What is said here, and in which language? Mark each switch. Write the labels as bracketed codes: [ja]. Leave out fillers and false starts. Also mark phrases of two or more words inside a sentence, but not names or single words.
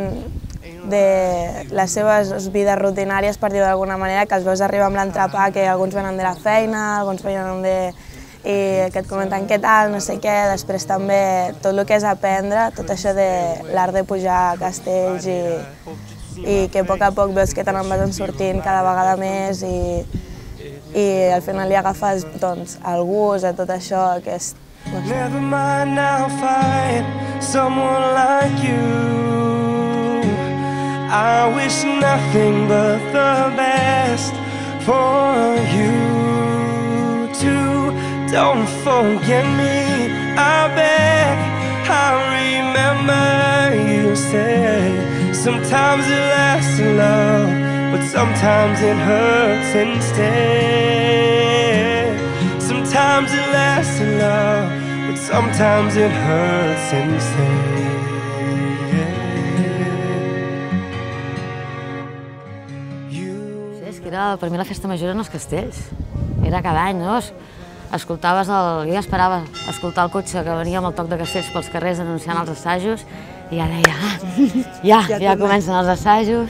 [ca] de les seves vides rutinàries, per dir-ho d'alguna manera, que els veus arribar amb l'entrepà, que alguns venen de la feina, alguns venen i que et comenten què tal, no sé què, després també tot el que és aprendre, tot això de l'art de pujar a castells i que a poc veus que te n'en vas sortint cada vegada més i al final li agafes el gust a tot això que és... [en] Never mind, I'll find someone like you. I wish nothing but the best for you too. Don't forget me, I beg. I remember you said sometimes it lasts in love, but sometimes it hurts instead. Sometimes it lasts in love, but sometimes it hurts instead. [ca] És que per mi la festa major eren els castells. Era cada any, no? Escoltaves jo ja esperava escoltar el cotxe que venia amb el toc de castells pels carrers anunciant els assajos i ja deia, ja comencen els assajos.